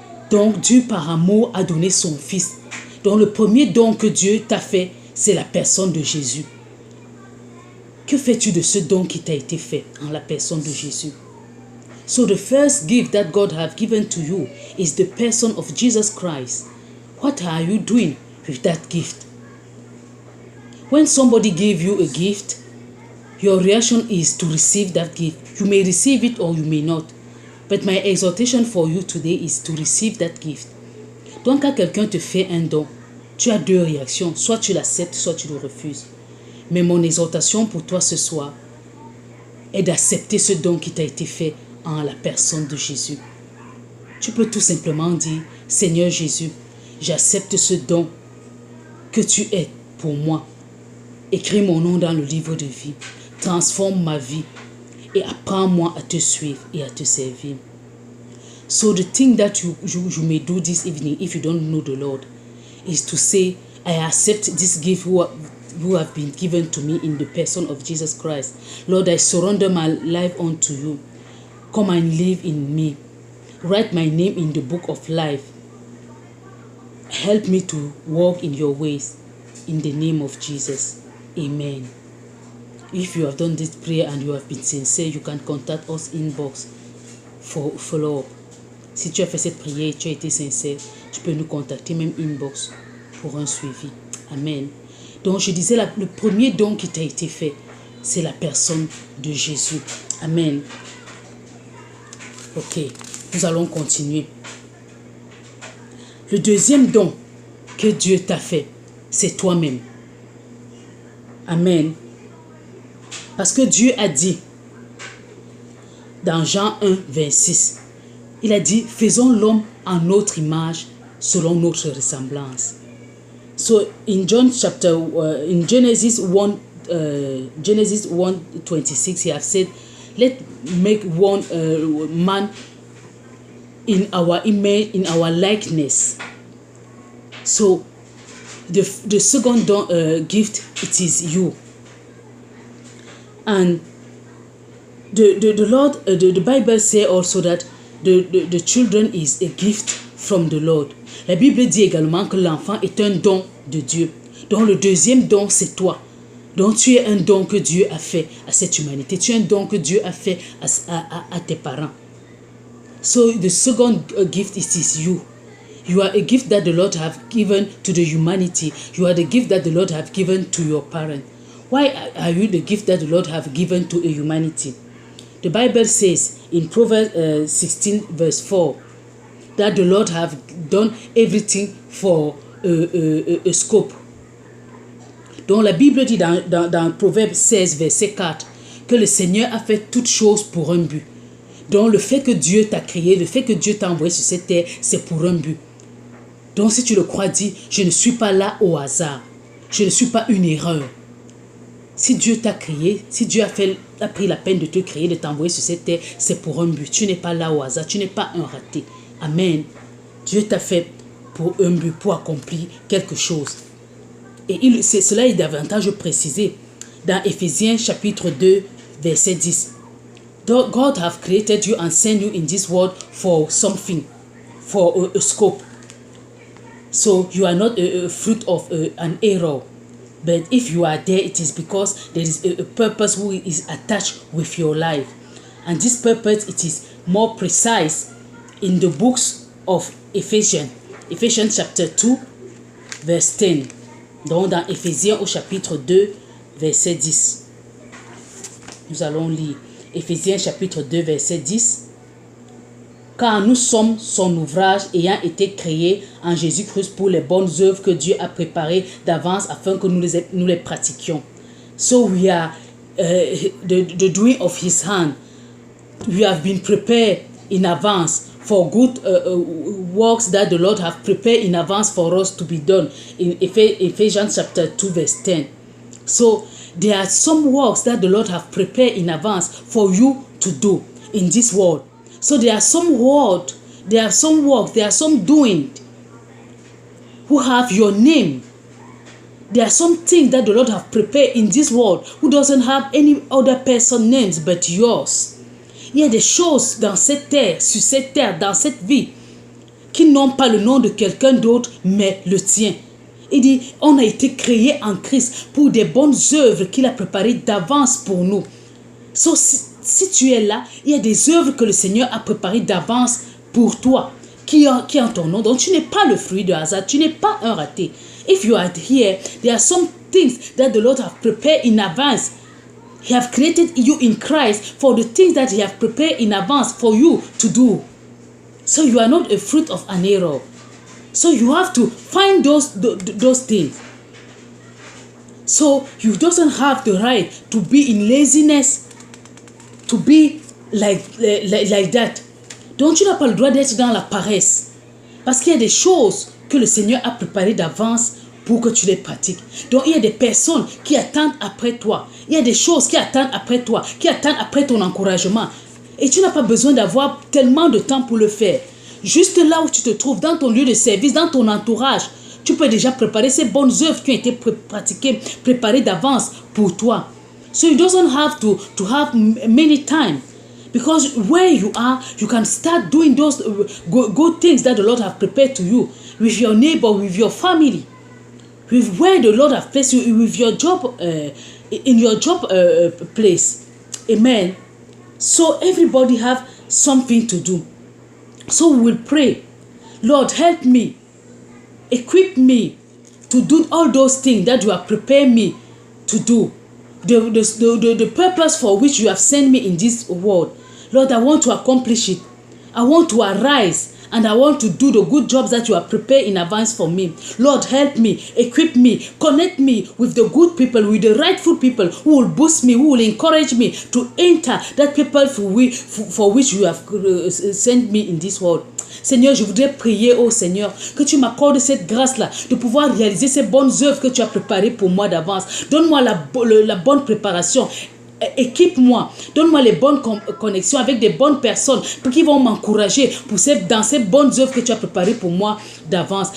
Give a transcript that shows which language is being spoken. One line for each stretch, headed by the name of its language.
French: Donc Dieu par amour a donné son Fils. Donc le premier don que Dieu t'a fait, c'est la personne de Jésus. Que fais-tu de ce don qui t'a été fait en la personne de Jésus?
English: So the first gift that God have given to you is the person of Jesus Christ. What are you doing with that gift? When somebody gave you a gift, your reaction is to receive that gift. You may receive it or you may not. But my exhortation for you today is to receive that gift.
French: Donc quand quelqu'un te fait un don, tu as deux réactions. Soit tu l'acceptes, soit tu le refuses. Mais mon exhortation pour toi ce soir est d'accepter ce don qui t'a été fait en la personne de Jésus. Tu peux tout simplement dire, Seigneur Jésus, j'accepte ce don que tu es pour moi. Écris mon nom dans le livre de vie. Transforme ma vie et apprends-moi à te suivre et à te servir.
English: So the thing that you may do this evening if you don't know the Lord is to say, I accept this gift who have been given to me in the person of Jesus Christ. Lord, I surrender my life unto you. Come and live in me. Write my name in the book of life. Help me to walk in your ways. In the name of Jesus. Amen. If you have done this prayer and you have been sincere, you can contact us inbox for follow-up.
French: Si tu as fait cette prière et tu as été sincère, tu peux nous contacter même inbox pour un suivi. Amen. Donc je disais, le premier don qui t'a été fait, c'est la personne de Jésus. Amen. Ok, nous allons continuer. Le deuxième don que Dieu t'a fait, c'est toi-même. Amen. Parce que Dieu a dit, dans Jean 1, 26, il a dit, faisons l'homme en notre image, selon notre ressemblance.
English: So in in Genesis 1:26, he has said, let make one man in our image, in our likeness. So the second gift, it is you. And the Lord, the Bible says also that the children is a gift from the Lord.
French: La Bible dit également que l'enfant est un don de Dieu. Donc le deuxième don, c'est toi. Donc tu es un don que Dieu a fait à cette humanité. Tu es un don que Dieu a fait à tes parents. So the second gift is you. You are a gift that the Lord have given to the humanity. You are the gift that the Lord have given to your parents. Why are you the gift that the Lord have given to a humanity? The Bible says in Proverbs 16 verse 4 that the Lord have done everything for a scope. Donc la Bible dit dans Proverbes 16 verset 4 que le Seigneur a fait toutes choses pour un but. Donc le fait que Dieu t'a créé, le fait que Dieu t'a envoyé sur cette terre, c'est pour un but. Donc si tu le crois, dis, je ne suis pas là au hasard. Je ne suis pas une erreur. Si Dieu t'a créé, si Dieu a pris la peine de te créer, de t'envoyer sur cette terre, c'est pour un but. Tu n'es pas là au hasard, tu n'es pas un raté. Amen. Dieu t'a fait pour un but, pour accomplir quelque chose. Et cela est davantage précisé dans Ephésiens chapitre 2, verset 10.
English: God have created you and sent you in this world for something, for a scope. So you are not a fruit of an error. But if you are there, it is because there is a purpose who is attached with your life. And this purpose, it is more precise in the books of Ephesians. Ephesians chapter 2, verse 10.
French: Donc dans Ephésiens au chapitre 2, verset 10. Nous allons lire Ephésiens chapitre 2, verset 10. Car nous sommes son ouvrage ayant été créé en Jésus-Christ pour les bonnes œuvres que Dieu a préparées d'avance afin que nous les pratiquions.
English: So we are the doing of his hand. We have been prepared in advance for good works that the Lord have prepared in advance for us to be done in Ephesians chapter 2 verse 10. So there are some works that the Lord have prepared in advance for you to do in this world. So there are some words, there are some works, there are some doing who have your name. There are some things that the Lord have prepared in this world who doesn't have any other person names but yours.
French: Il y a des choses dans cette terre, sur cette terre, dans cette vie, qui n'ont pas le nom de quelqu'un d'autre, mais le tien. Il dit, on a été créé en Christ pour des bonnes œuvres qu'il a préparées d'avance pour nous. So, si tu es là, il y a des œuvres que le Seigneur a préparées d'avance pour toi, qui ont ton nom. Donc, tu n'es pas le fruit de hasard, tu n'es pas un raté.
English: If you are here, there are some things that the Lord have prepared in advance. He have created you in Christ for the things that he have prepared in advance for you to do. So you are not a fruit of an error. So you have to find those things. So you doesn't have the right to be in laziness, to be like that.
French: Donc tu n'as pas le droit d'être dans la paresse. Parce qu'il y a des choses que le Seigneur a préparées d'avance pour que tu les pratiques. Donc il y a des personnes qui attendent après toi. Il y a des choses qui attendent après toi, qui attendent après ton encouragement. Et tu n'as pas besoin d'avoir tellement de temps pour le faire. Juste là où tu te trouves, dans ton lieu de service, dans ton entourage, Tu peux déjà préparer ces bonnes œuvres qui ont été pratiquées, préparées d'avance pour toi.
English: So you don't have to have many time. Because where you are, you can start doing those good things that the Lord have prepared to you with your neighbor, with your family, with where the Lord have placed you, with your job, in your job place. Amen. So everybody have something to do. So we will pray. Lord, help me, equip me to do all those things that you have prepared me to do. The purpose for which you have sent me in this world. Lord, I want to accomplish it. I want to arise and I want to do the good jobs that you have prepared in advance for me. Lord, help me, equip me, connect me with the good people, with the rightful people who will boost me, who will encourage me to enter that people for which you have sent me in this world.
French: Seigneur, je voudrais prier, oh Seigneur, que tu m'accordes cette grâce-là de pouvoir réaliser ces bonnes œuvres que tu as préparées pour moi d'avance. Donne-moi la bonne préparation. Équipe-moi, donne-moi les bonnes connexions avec des bonnes personnes qui vont m'encourager dans ces bonnes œuvres que tu as préparées pour moi d'avance.